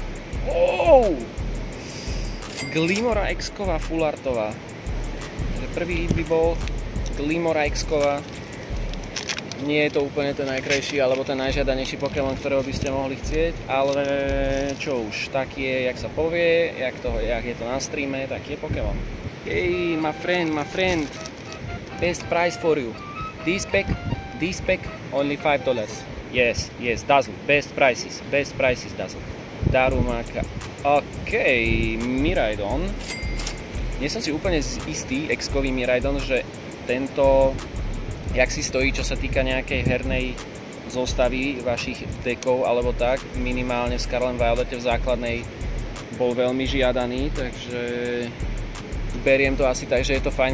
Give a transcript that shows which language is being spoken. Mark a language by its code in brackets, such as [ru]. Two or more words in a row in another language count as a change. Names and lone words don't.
[sk] Glimora X-ková fullartová. Prvý hit by bol Glimora X-ková. Nie je to úplne ten najkrajší alebo ten najžiadanejší Pokémon, ktorého by ste mohli chcieť, ale čo už, tak je, jak sa povie, jak je to na streame, tak je Pokémon. [en] Hey, my friend, best price for you. This pack, only $5. Yes, Dazzle, best prices, Dazzle. Darumaka. OK, Miraidon. [sk] Nie som si úplne istý, X-kový Miraidon, že tento jak si stojí, čo sa týka nejakej hernej zostavy vašich dekov alebo tak, minimálne v Scarlet Violete v základnej bol veľmi žiadaný, takže beriem to asi tak, že je to fajn.